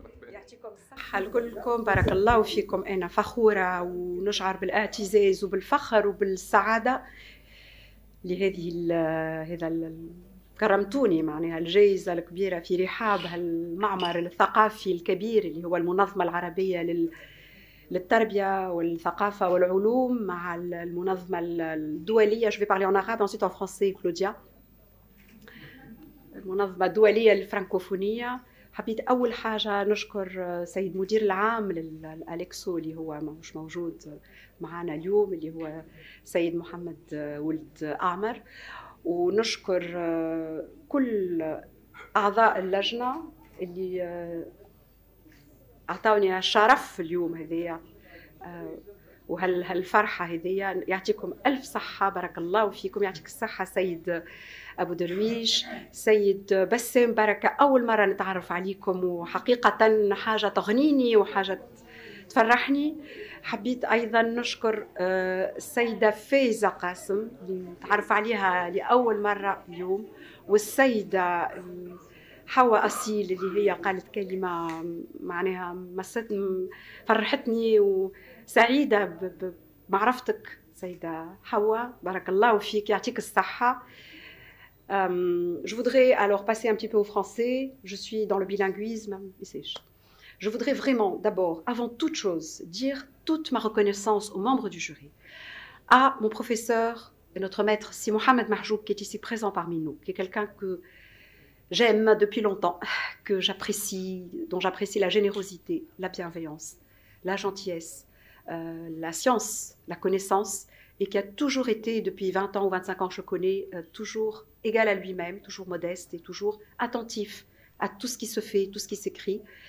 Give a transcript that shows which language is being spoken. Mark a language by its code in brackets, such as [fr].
[ar] يعطيكم الصحة لكلكم، بارك الله فيكم. أنا فخورة ونشعر بالاعتزاز وبالفخر وبالسعادة لهذه هذا كرمتوني معناها الجائزة الكبيرة في رحاب هالمعمر الثقافي الكبير اللي هو المنظمة العربية للتربية والثقافة والعلوم مع المنظمة الدولية. [fr] Je vais parler en arabe ensuite en français Claudia. [ar] المنظمة الدولية للفرنكوفونية. حبيت أول حاجة نشكر سيد مدير العام للأليكسو اللي هو مش موجود معنا اليوم، اللي هو سيد محمد ولد أعمر، ونشكر كل أعضاء اللجنة اللي أعطوني الشرف اليوم هذيا وهالفرحة هذيا. يعطيكم ألف صحة، بارك الله فيكم. يعطيك الصحة سيد أبو درويش، سيد بسام، بركة. أول مرة نتعرف عليكم وحقيقة حاجة تغنيني وحاجة تفرحني. حبيت أيضا نشكر السيدة فايزة قاسم اللي نتعرف عليها لأول مرة اليوم، والسيدة حواء أصيل اللي هي قالت كلمة معناها فرحتني وسعيدة بمعرفتك سيدة حواء، بارك الله فيك، يعطيك الصحة. [fr] Je voudrais alors passer un petit peu au français. Je suis dans le bilinguisme. Je voudrais vraiment, d'abord, avant toute chose, dire toute ma reconnaissance aux membres du jury, à mon professeur et notre maître, Si Mohamed Mahjoub, qui est ici présent parmi nous, qui est quelqu'un que j'aime depuis longtemps, que j'apprécie, dont j'apprécie la générosité, la bienveillance, la gentillesse, la science, la connaissance, et qui a toujours été, depuis 20 ans ou 25 ans que je connais, toujours égal à lui-même, toujours modeste et toujours attentif à tout ce qui se fait, tout ce qui s'écrit.